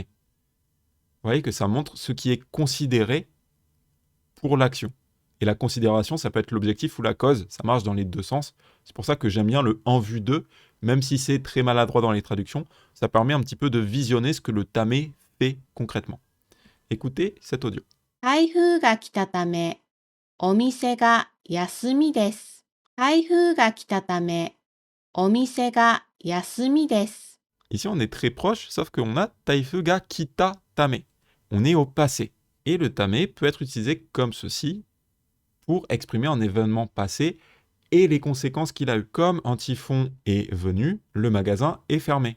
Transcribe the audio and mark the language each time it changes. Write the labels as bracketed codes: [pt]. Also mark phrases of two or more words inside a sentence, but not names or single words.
[fr] Vous voyez que ça montre ce qui est considéré pour l'action. Et la considération, ça peut être l'objectif ou la cause. Ça marche dans les deux sens. C'est pour ça que j'aime bien le en vue de, même si c'est très maladroit dans les traductions. Ça permet un petit peu de visionner ce que le tame fait concrètement. Écoutez cet audio. [ja] 台風が来たため、お店が休みです。台風が来たため、お店が休みです。 [fr] Ici, on est très proche, sauf qu'on a [ja] 台風が来たため. [fr] On est au passé. Et le tame peut être utilisé comme ceci pour exprimer un événement passé et les conséquences qu'il a eu. Comme un typhon est venu, le magasin est fermé.